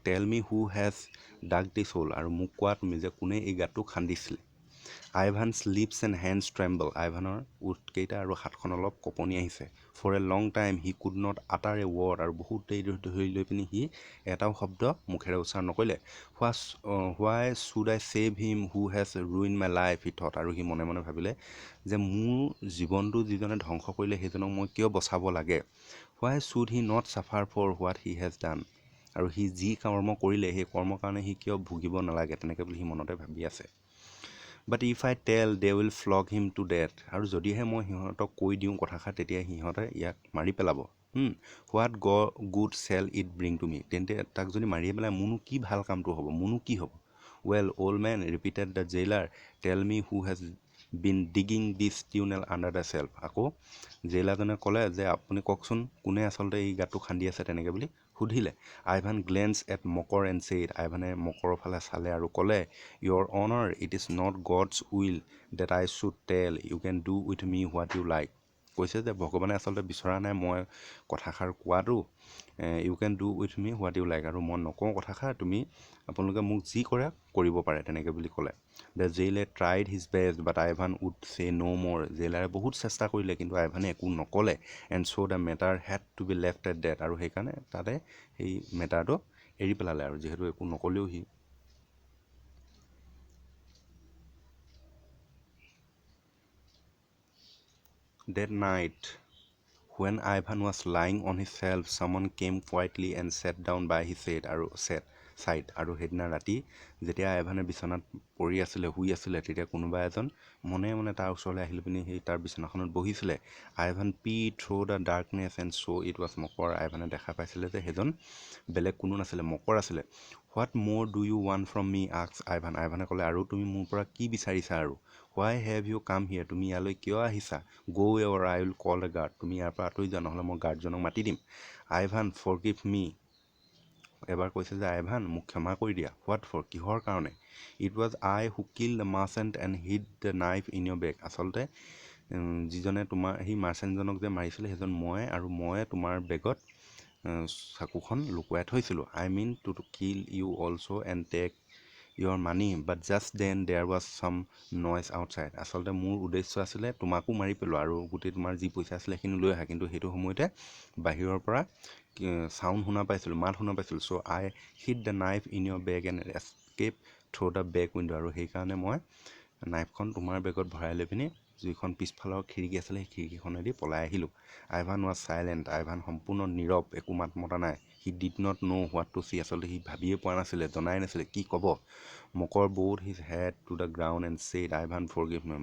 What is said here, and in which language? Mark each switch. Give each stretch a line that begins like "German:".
English: Tell me who has dug this hole,
Assamese: আৰু মোক কোৱা তুমি যে কোনে এই গাঁতটো খান্দিছিলে.
English: Ivan's lips and hands tremble.
Assamese: আইভানৰ ওঠকেইটা আৰু হাতখন অলপ কঁপনি আহিছে.
English: For a long time he could not utter a word,
Assamese: আৰু বহুত দেৰি ধৰি লৈ পিনি সি এটাও শব্দ মুখেৰে উচ্চাৰণ নকৰিলে.
English: Why should I save him who has ruined my life, he thought.
Assamese: আৰু সি মনে মনে ভাবিলে যে মোৰ জীৱনটো যিজনে ধ্বংস কৰিলে সেইজনক মই কিয় বচাব লাগে.
English: Why should he not suffer for what he has done?
Assamese: আৰু সি যি কৰ্ম কৰিলে সেই কৰ্মৰ কাৰণে সি কিয় ভুগিব নালাগে, তেনেকৈ বুলি সি মনতে ভাবি আছে.
English: But if I tell, they will flog him to death.
Assamese: আৰু যদিহে মই সিহঁতক কৈ দিওঁ কথাষাৰ, তেতিয়া সিহঁতে ইয়াক মাৰি পেলাব.
English: What good shall it bring to me?
Assamese: তেন্তে তাক যদি মাৰিয়ে পেলাই মোৰনো কি ভাল কামটো হ'ব, মোৰনো কি হ'ব?
English: Well, old man, repeated the jailer, tell me who has been digging this tunnel under the shelf.
Assamese: আকৌ জেইলাৰজনে ক'লে যে আপুনি কওকচোন কোনে আচলতে এই গাঁতটো খান্দি আছে তেনেকৈ বুলি সুধিলে.
English: Ivan glanced at Mokor and said,
Assamese: আইভানে মকৰৰ ফালে চালে আৰু ক'লে,
English: Your honor, it is not God's will that I should tell. You can do with me what you like.
Assamese: কৈছে যে ভগৱানে আচলতে বিচৰা নাই মই কথাষাৰ কোৱাটো.
English: You can do with me what you like.
Assamese: আৰু মই নকওঁ কথাষাৰ, তুমি আপোনালোকে মোক যি কৰে কৰিব পাৰে তেনেকৈ বুলি ক'লে.
English: The jailer tried his best, but Ivan would say no more.
Assamese: জেইলাৰে বহুত চেষ্টা কৰিলে কিন্তু আইভানে একো নক'লে.
English: And so the matter had to be left at that.
Assamese: আৰু সেইকাৰণে তাতে সেই মেটাৰটো এৰি পেলালে আৰু যিহেতু একো নক'লেও সি.
English: That night, when Ivan was lying on his shelf, someone came quietly and sat down by his side.
Assamese: আৰু সেইদিনা ৰাতি যেতিয়া আইভানে বিচনাত পৰি আছিলে শুই আছিলে, তেতিয়া কোনোবা এজন মনে মনে তাৰ ওচৰলৈ আহিলে পিনি সেই তাৰ বিচনাখনত বহিছিলে.
English: Ivan peeped through the darkness and saw it was Makar.
Assamese: আইভানে দেখা পাইছিলে যে সেইজন বেলেগ কোনো নাছিলে, মকৰ আছিলে.
English: What more do you want from me? asked Ivan.
Assamese: আইভানে ক'লে, আৰু তুমি মোৰ পৰা কি বিচাৰিছা আৰু?
English: Why have you come here?
Assamese: তুমি ইয়ালৈ কিয় আহিছা?
English: Go away or I will call the guard.
Assamese: তুমি ইয়াৰ পৰা আঁতৰি যোৱা, নহ'লে মই গাৰ্ডজনক মাতি দিম.
English: Ivan, forgive me.
Assamese: এবাৰ কৈছে যে আইভান মোক ক্ষমা কৰি দিয়া.
English: What for?
Assamese: কিহৰ কাৰণে?
English: It was I who killed the merchant and hid the knife in your bag.
Assamese: আচলতে যিজনে তোমাৰ সেই মাৰ্চেণ্টজনক যে মাৰিছিলে সেইজন মই, আৰু মই তোমাৰ বেগত চাকুখন লুকুৱাই থৈছিলোঁ.
English: I mean to kill you also and take your money, but just then there was some noise outside.
Assamese: আচলতে মোৰ উদ্দেশ্য আছিলে তোমাকো মাৰি পেলোৱা আৰু গোটেই তোমাৰ যি পইচা আছিলে সেইখিনি লৈ আহা, কিন্তু সেইটো সময়তে বাহিৰৰ পৰা চাউণ্ড শুনা পাইছিলোঁ, মাত শুনা পাইছিলোঁ.
English: So I hid the knife in your bag and escaped through the back window.
Assamese: আৰু সেইকাৰণে মই নাইফখন তোমাৰ বেগত ভৰাই লৈ পিনি যিখন পিছফালৰ খিৰিকী আছিলে সেই খিৰিকীখনেদি পলাই আহিলোঁ.
English: Ivan was silent.
Assamese: আইভান সম্পূৰ্ণ নীৰৱ, একো মাত মতা নাই.
English: He did not know' what to say.
Assamese: আচলতে সি ভাবিয়ে পোৱা নাছিলে, জনাই নাছিলে কি ক'ব.
English: Makar bowed his head to the ground and said, Ivan, forgive me.